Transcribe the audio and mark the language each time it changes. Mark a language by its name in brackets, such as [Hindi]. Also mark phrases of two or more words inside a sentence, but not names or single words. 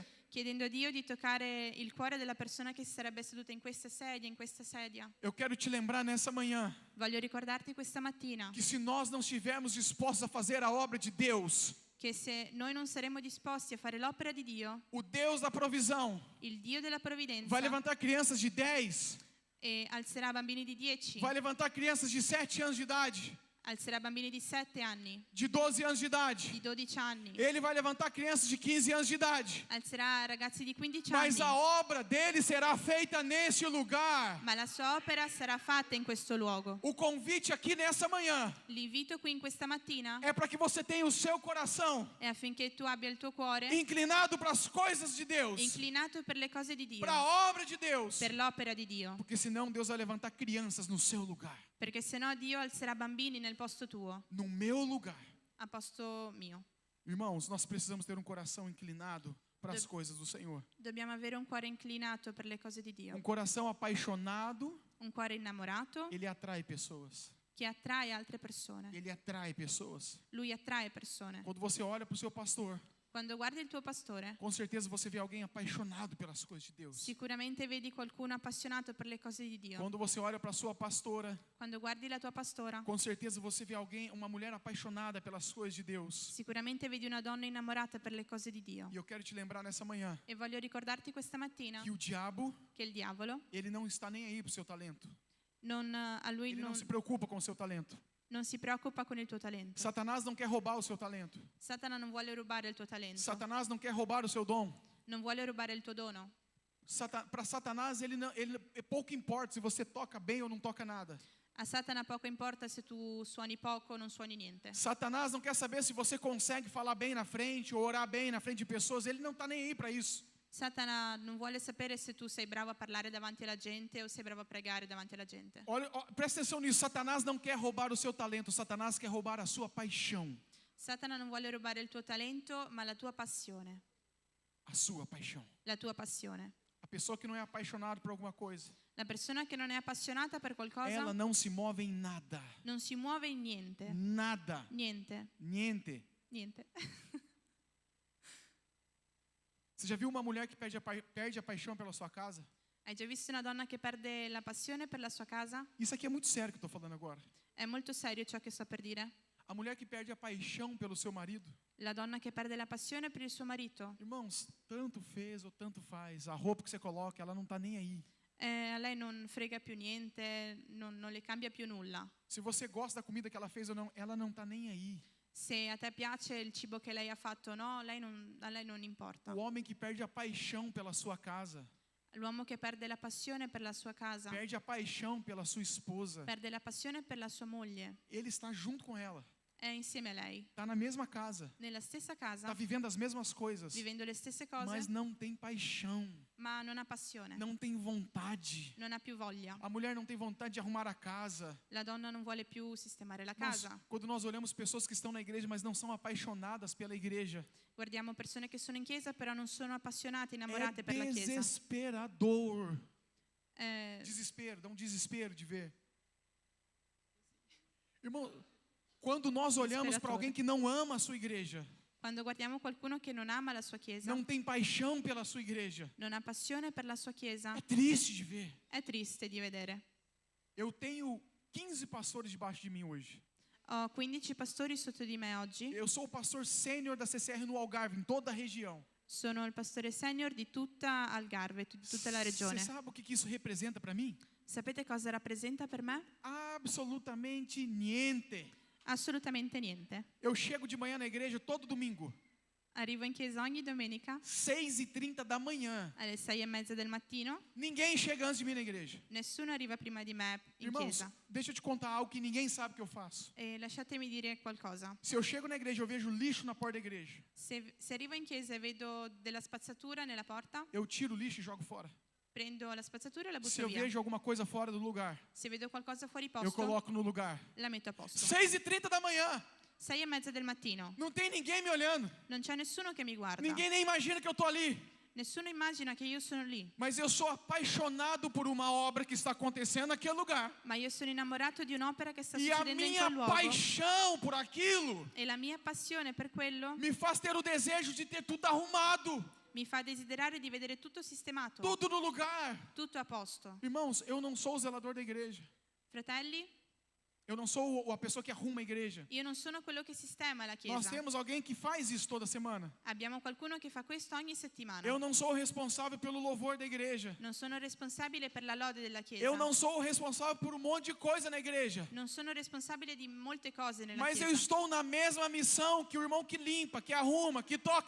[Italian] chiedendo a Dio di toccare il cuore della persona che si sarebbe seduta in questa sedia. [Portuguese] Eu quero te lembrar nessa manhã [Italian] Voglio ricordarti questa mattina [Portuguese] que se nós não estivermos dispostos a fazer a obra de Deus, [Italian] che se noi non saremo disposti a fare l'opera di Dio, [Portuguese] o Deus da provisão [Italian] il Dio della provvidenza [Portuguese] vai levantar crianças de 10, [Italian] e alzerà bambini di 10, [Portuguese] vai levantar crianças de 7 anos de idade, [Italian] alzerà bambini di 7 anni, [Portuguese] de 12 anos de idade. [Italian] di 12 anni, [Portuguese] Ele vai levantar crianças de 15 anos de idade. [Italian] alzerà ragazzi di 15 [Portuguese] Mas a [Italian] anni, [Portuguese] obra dele será feita nesse lugar. [Italian] ma la sua opera sarà fatta in questo luogo. [Portuguese] O convite aqui nessa manhã [Italian] L'invito qui in questa mattina [Portuguese] é para que você tenha o seu coração [Italian] è affinché tu abbia il tuo cuore [Portuguese] inclinado para as coisas de Deus, [Italian] inclinato per le cose di Dio, [Portuguese] para a obra de Deus. [Italian] per l'opera di Dio, [Portuguese] Porque senão Deus vai levantar crianças no seu lugar, [Italian] perché sennò Dio alzerà bambini nel posto tuo, [Portuguese] no meu lugar. [Italian] a posto mio. [Portuguese] Irmãos, nós precisamos ter um coração inclinado para as coisas do Senhor. [Italian] Dobbiamo avere un cuore inclinato per le cose di Dio, [Portuguese] Um coração apaixonado, [Italian] un cuore innamorato [Portuguese] ele atrai pessoas. [Italian] che attrae altre persone. [Portuguese] Ele atrai pessoas. [Italian] Lui attrae persone. [Portuguese] Quando você olha para o seu pastor, [Italian] Quando guardi il tuo pastore, [Portuguese] com certeza você vê alguém apaixonado pelas coisas de Deus. [Italian] sicuramente vedi qualcuno appassionato per le cose di Dio. [Portuguese] Quando você olha para a sua pastora, [Italian] Quando guardi la tua pastora, [Portuguese] com certeza você vê alguém, uma mulher apaixonada pelas coisas de Deus. [Italian] sicuramente vedi una donna innamorata per le cose di Dio. [Portuguese] E eu quero te lembrar nessa manhã [Italian] E voglio ricordarti questa mattina [Portuguese] que o diabo, [Italian] che il diavolo [Portuguese] ele não está nem aí pro seu talento. [Italian] a lui [Portuguese] Ele não se preocupa com o seu talento. [Italian] non si preoccupa con il tuo talento. [Portuguese] Satanás não quer roubar o seu talento. [Italian] Satana non vuole rubare il tuo talento. [Portuguese] Satanás não quer roubar o seu dom. [Italian] Non vuole rubare il tuo dono. [Portuguese] Para Satanás, ele pouco importa se você toca bem ou não toca nada. [Italian] A Satana poco importa se tu suoni poco o non suoni niente. [Portuguese] Satanás não quer saber se você consegue falar bem na frente ou orar bem na frente de pessoas. Ele não está nem aí para isso. [Italian] Satana non vuole sapere se tu sei bravo a parlare davanti alla gente o sei bravo a pregare davanti alla gente. [Portuguese] Olha, presta atenção nisso. Satanás não quer roubar o seu talento. Satanás quer roubar a sua paixão. [Italian] Satana non vuole rubare il tuo talento, ma la tua passione. [Portuguese] A sua paixão. [Italian] La tua passione. [Portuguese] A pessoa que não é apaixonada por alguma coisa, [Italian] La persona che non è appassionata per qualcosa [Portuguese] ela não se move em nada. [Italian] non si muove in niente. [Portuguese] Nada. [Italian] Niente. Niente. Niente. [Portuguese] Você já viu uma mulher que perde a paixão pela sua casa? [Italian] Hai già visto una donna che perde la passione per la sua casa? [Portuguese] Isso aqui é muito sério que eu estou falando agora. [Italian] È molto serio ciò che sto per dire. [Portuguese] A mulher que perde a paixão pelo seu marido. [Italian] La donna che perde la passione per il suo marito. [Portuguese] Irmãos, tanto fez ou tanto faz. A roupa que você coloca, ela não está nem aí. [Italian] A lei non frega più niente, non le cambia più nulla. [Portuguese] Se você gosta da comida que ela fez ou não, ela não está nem aí. [Italian] Se a te piace il cibo che lei ha fatto o no, a lei non importa. [Portuguese] O homem que perde a paixão pela sua casa, [Italian] L'uomo che perde la passione per la sua casa, [Portuguese] perde a paixão pela sua esposa, [Italian] perde la passione per la sua moglie, [Portuguese] ele está junto com ela. [Italian] è insieme a lei, [Portuguese] Está na mesma casa. [Italian] nella stessa [Portuguese] Está [Italian] casa, [Portuguese] vivendo as mesmas coisas. [Italian] vivendo le stesse [Portuguese] Mas [Italian] cose, [Portuguese] não tem paixão. [Italian] ma non ha passione, [Portuguese] Não tem vontade. [Italian] non ha più voglia. [Portuguese] A mulher não tem vontade de arrumar a casa. [Italian] La donna non vuole più sistemare la [Portuguese] Nós, [Italian] casa. [Portuguese] quando nós olhamos pessoas que estão na igreja, mas não são apaixonadas pela igreja, [Italian] Guardiamo persone che sono in chiesa però non sono appassionate, [Portuguese] é [Italian] innamorate per la chiesa. [Portuguese] desesperador. Eh, Desespero, dá um desespero de ver. Irmão, quando nós olhamos para alguém que não ama a sua igreja, [Italian] Quando guardiamo qualcuno che non ama la sua chiesa, [Portuguese] não tem paixão pela sua igreja, [Italian] non ha passione per la sua chiesa, [Portuguese] é triste de ver. [Italian] è triste di vedere. [Portuguese] Eu tenho 15 pastores debaixo de mim hoje. [Italian] Ho 15 pastori sotto di me oggi. [Portuguese] Eu sou o pastor sênior da CCR no Algarve, em toda a região. [Italian] Sono il pastore senior di tutta Algarve, di tutta la [Portuguese] Você [Italian] regione. [Portuguese] sabe o que isso representa para mim? [Italian] Sapete cosa rappresenta per me? [Portuguese] Absolutamente niente. [Italian] Assolutamente niente. [Portuguese] Eu chego de manhã na igreja todo domingo, [Italian] Arrivo in chiesa ogni domenica [Portuguese] 6h30 da manhã. [Italian] alle 6:30 del mattino. [Portuguese] Ninguém chega antes de mim na igreja. [Italian] Nessuno arriva prima di me in [Portuguese] Irmãos, [Italian] chiesa. [Portuguese] deixa eu te contar algo que ninguém sabe que eu faço. [Italian] E lasciatemi dire qualcosa. [Portuguese] Se eu chego na igreja, eu vejo lixo na porta da igreja. [Italian] Se arrivo in chiesa e vedo della spazzatura nella porta, [Portuguese] Eu tiro o lixo e jogo fora. [Italian] prendo la spazzatura e la [Portuguese] Se [Italian] butto [Portuguese] eu [Italian] via. [Portuguese] vejo alguma coisa fora do lugar, [Italian] Se vedo qualcosa fuori [Portuguese] eu [Italian] posto, [Portuguese] coloco no lugar. [Italian] la metto a posto. [Portuguese] 6h30 da manhã. [Italian] 6:30 del mattino. [Portuguese] Não tem ninguém me olhando. [Italian] Non c'è nessuno che mi guarda. [Portuguese] Ninguém nem imagina que eu tô ali. [Italian] Nessuno immagina che io sono lì. [Portuguese] Mas eu sou apaixonado por uma obra que está acontecendo naquele lugar. [Italian] Ma io sono innamorato di un'opera che sta [Portuguese] E a [Italian] succedendo in [Portuguese] minha [Italian] quel luogo. [Portuguese] paixão por aquilo [Italian] E la mia passione per quello [Portuguese] me faz ter o desejo de ter tudo arrumado, [Italian] mi fa desiderare di vedere tutto sistemato, [Portuguese] tudo no lugar. [Italian] tutto a posto. [Portuguese] Irmãos, eu não sou o zelador da igreja. [Italian] Fratelli, [Portuguese] Eu não sou a pessoa que arruma a igreja. [Italian] io non sono quello che sistema la [Portuguese] Nós [Italian] chiesa. [Portuguese] temos alguém que faz isso toda semana. [Italian] Abbiamo qualcuno che fa questo ogni settimana. [Portuguese] Eu não sou o responsável pelo louvor da igreja. [Italian] Non sono responsabile per la lode della chiesa. [Portuguese] Eu não sou o responsável por um monte de coisa na igreja. [Italian] Non sono responsabile di molte cose nella [Portuguese] Mas eu [Italian] chiesa. [Portuguese] estou na mesma missão que o irmão que limpa, que arruma, que toca.